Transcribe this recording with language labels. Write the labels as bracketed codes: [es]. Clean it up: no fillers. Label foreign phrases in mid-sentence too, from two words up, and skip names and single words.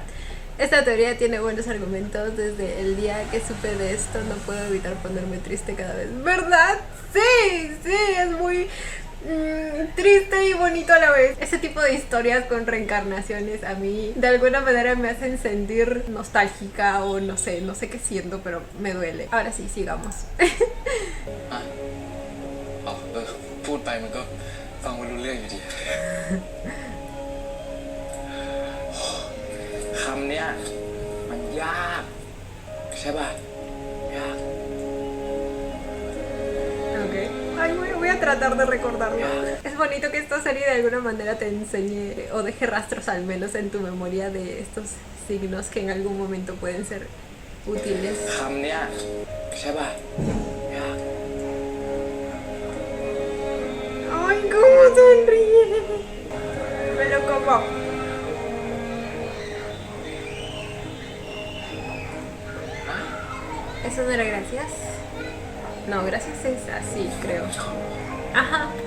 [es] Esta teoría tiene buenos argumentos. Desde el día que supe de esto no puedo evitar ponerme triste cada vez. ¿Verdad? Sí, es muy... triste y bonito a la vez. Ese tipo de historias con reencarnaciones a mí de alguna manera me hacen sentir nostálgica o no sé qué siento, pero me duele. Ahora sí, sigamos. [th] พูดไปมันก็ฟังไม่รู้เรื่องอยู่ดี คำเนี้ยมันยากใช่ป่ะยาก [es] Ok. Ay, voy a tratar de recordarlo. Es bonito que esta serie de alguna manera te enseñe o deje rastros al menos en tu memoria de estos signos que en algún momento pueden ser útiles. [th] คำเนี้ยใช่ป่ะยาก [es] Ay, cómo sonríe. Me lo como. ¿Eso no era gracias? No, gracias es así, creo. Ajá.